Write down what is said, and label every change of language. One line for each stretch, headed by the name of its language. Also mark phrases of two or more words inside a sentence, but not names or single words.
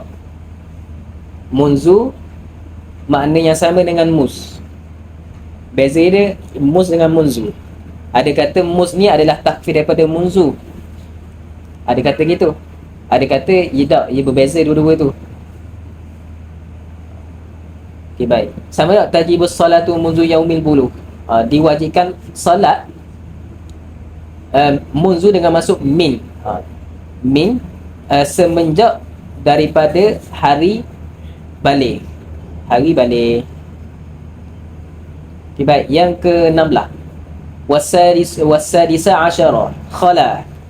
Malay: Munzu makna yang sama dengan muz. Beza dia muz dengan munzu. Ada kata muz ni adalah takfir daripada munzu. Ada kata gitu. Ada kata ia berbeza dua-dua tu. Okay, baik. Sama tak
Arabic: تجب الصلاة منذ يوم البلوغ.
Malay: Diwajibkan salat munzu dengan masuk min. Min semenjak daripada hari balik. Hari balik. Okay, baik. Yang ke-16.
Arabic: والسادس عشر خلا.